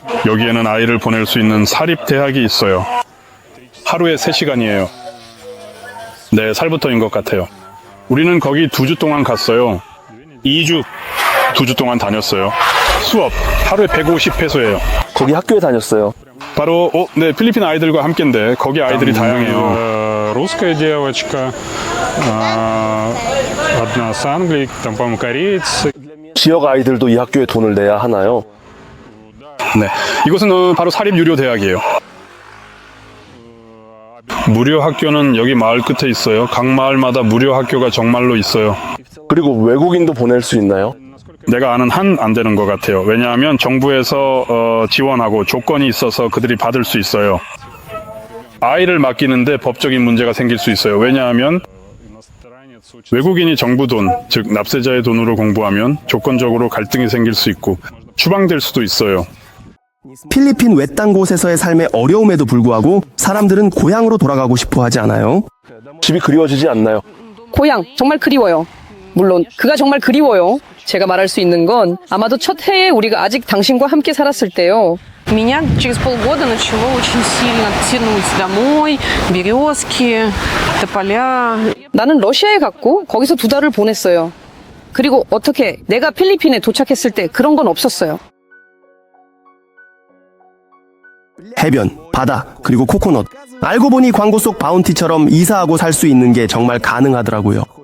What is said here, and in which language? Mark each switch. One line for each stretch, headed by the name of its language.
Korean: 여기에는 아이를 보낼 수 있는 사립대학이 있어요. 하루에 3시간이에요. 네, 살부터인 것 같아요. 우리는 거기 2주 동안 갔어요. 2주 동안 다녔어요. 수업 하루에 150페소예요. 거기 학교에 다녔어요. 바로 네, 필리핀 아이들과 함께인데 거기 아이들이 다양해요.
Russian: Русская девочка, одна с Англии, там, по-моему, кореец.
Korean: 지역 아이들도 이 학교에 돈을 내야 하나요? 네, 이곳은 바로 사립유료대학이에요. 무료 학교는 여기 마을 끝에 있어요. 각 마을마다 무료 학교가 정말로 있어요. 그리고 외국인도 보낼 수 있나요? 내가 아는 한 안 되는 것 같아요. 왜냐하면 정부에서 지원하고 조건이 있어서 그들이 받을 수 있어요. 아이를 맡기는데 법적인 문제가 생길 수 있어요. 왜냐하면 외국인이 정부 돈, 즉 납세자의 돈으로 공부하면 조건적으로 갈등이 생길 수 있고 추방될 수도 있어요. 필리핀 외딴 곳에서의 삶의 어려움에도 불구하고 사람들은 고향으로 돌아가고 싶어 하지 않아요? 집이 그리워지지 않나요? 고향 정말 그리워요. 물론 그가 정말 그리워요. 제가 말할 수 있는 건 아마도 첫 해에 우리가 아직 당신과 함께 살았을 때요.
Russian: Меня через полгода начало очень сильно тянуть домой, березки, тополя.
Korean: 나는 러시아에 갔고 거기서 2달을 보냈어요. 그리고 어떻게 내가 필리핀에 도착했을 때 그런 건 없었어요. 해변, 바다, 그리고 코코넛. 알고 보니 광고 속 바운티처럼 이사하고 살 수 있는 게 정말 가능하더라고요.